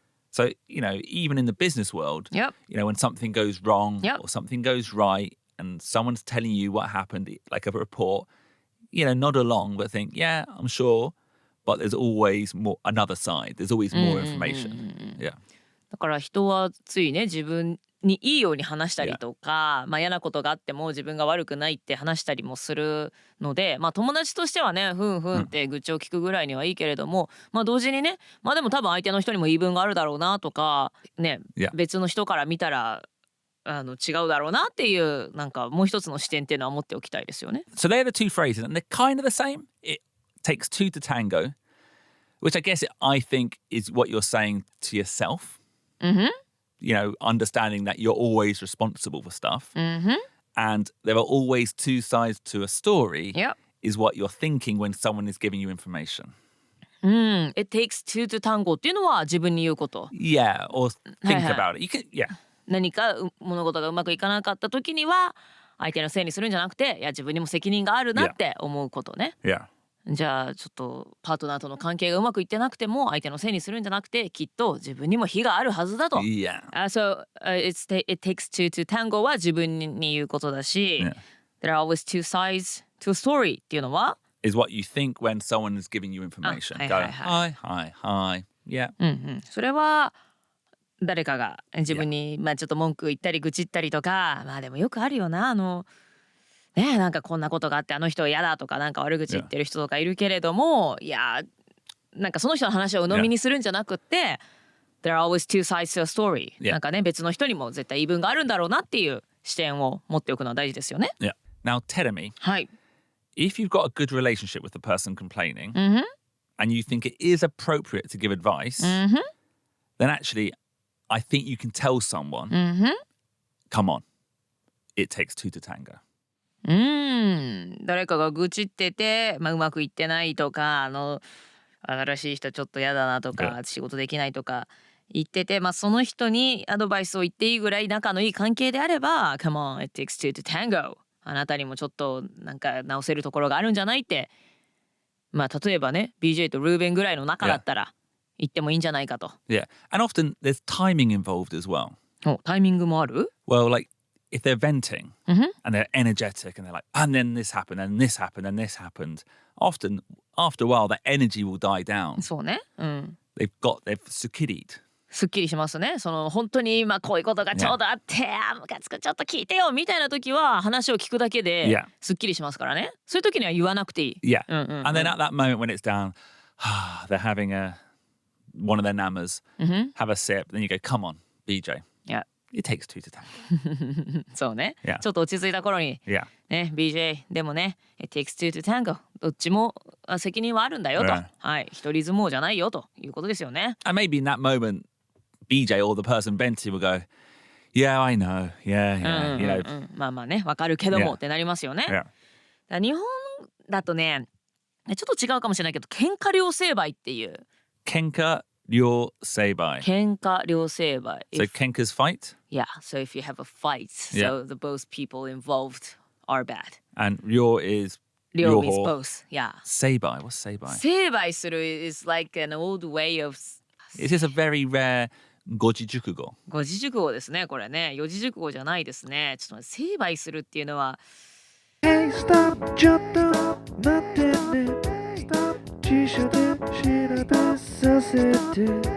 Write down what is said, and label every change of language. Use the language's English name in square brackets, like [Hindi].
[English] So, you know, even in the business world, Yep. you know, when something goes wrong Yep. or something goes right and someone's telling you what happened, like a report, you know, nod along, but think, yeah, I'm sure, but there's always another side. There's always more information. Yeah. [Japanese] だから人はついね自分にいいように話したりとか、まあ嫌なことがあっても自分が悪くないって話したりもするので、まあ友達としてはねふんって愚痴を聞くぐらいにはいいけれども、まあ同時にね、まあでも多分相手の人にも言い分があるだろうなとかね、別の人から見たら違うだろうなっていうなんかもう一つの視点っていうのは持っておきたいですよね。 [English] So they're the two phrases, and they're kind of the same. It takes two to tango, which I guess I think is what you're saying to yourself. You know, understanding that you're always responsible for stuff. And there are always two sides to a story. Yep. Is what you're thinking when someone is giving you information. It takes two to tango [Japanese] っていうのは自分に言うこと。 [English] Yeah, or think about it. You can, yeah. [Japanese] 何か物事がうまくいかなかった時には相手のせいにするんじゃなくて、いや自分にも責任があるなって思うことね。 [English] Yeah. [Japanese] じゃあちょっとパートナーとの関係がうまくいってなくても相手のせいにするんじゃなくて、きっと自分にも非があるはずだと。 [English] Yeah. So it takes two to tango [Japanese] は自分に言うことだし、 [English] There are always two sides to a story [Japanese] っていうのは [English] is what you think when someone is giving you information. Go, hi. Yeah. [Japanese] それは誰かが自分にまあちょっと文句言ったり愚痴ったりとか、まあでもよくあるよな、ね、なんかこんなことがあってあの人は嫌だとかなんか悪口言ってる人とかいるけれども、いやなんかその人の話を鵜呑みにするんじゃなくって、 [English] There are always two sides to a story、 [Japanese] なんかね別の人にも絶対言い分があるんだろうなっていう視点を持っておくのは大事ですよね。 [English] Yeah. Now, Terumi, [Japanese] はい。 [English] if you've got a good relationship with the person complaining and you think it is appropriate to give advice, then actually I think you can tell someone, come on, it takes two to tango. [Japanese] 誰かが愚痴ってて、まあ、うまくいってないとか新しい人ちょっと嫌だなとか、仕事できないとか言ってて、まあ、その人にアドバイスを言っていいぐらい仲のいい関係であれば [English] Come on, it takes two to tango [Japanese] あなたにもちょっとなんか直せるところがあるんじゃないって、まあ、例えばね BJ とルーベンぐらいの仲だったら言ってもいいんじゃないかと。 [English] Yeah, and often there's timing involved as well. [Japanese] タイミングもある？ [English] Well, like if they're venting and they're energetic and they're like, and then this happened, and this happened, and this happened, often after a while that energy will die down. [Japanese] そうね。 [English] they've sukkiried. [Japanese] すっきりしますね。その本当に今こういうことがちょうどあって、ムカつくちょっと聞いてよみたいな時は話を聞くだけですっきりしますからね。そういう時には言わなくていい。 [English] Yeah. And then at that moment when it's down, they're having one of their namas, have a sip, then you go, come on, BJ. Yeah. It takes two to tango. [Japanese] そうね。 [English] Yeah. [Japanese] ちょっと落ち着いた頃に、 [English] Yeah. ね、BJ でもね、It takes two to tango. [Japanese] どっちも責任はあるんだよと。はい。一人相撲じゃないよということですよね。 [English] And maybe in that moment,BJ or the person Benty will go, yeah, I know, yeah, you know. [Japanese] まあまあね、わかるけどもってなりますよね。 [English] Yeah. [Japanese] だ日本だとね、ちょっと違うかもしれないけど、喧嘩両成敗っていう。 Kenka ryo seibai. 喧嘩両成敗。 [English] So kenka's fight? Yeah, so if you have a fight, so the both people involved are bad. And ryo is 両 means both, yeah. Seibai, what's seibai? 成敗する is like an old way of... Is this a very rare gojijukugo? [Japanese] 五字熟語ですね、これね。四字熟語じゃないですね。ちょっと待って、成敗するっていうのは。 [English] Hey, stop, [Japanese] ちょっと待ってね。 Stop, 辞書で調べさせて。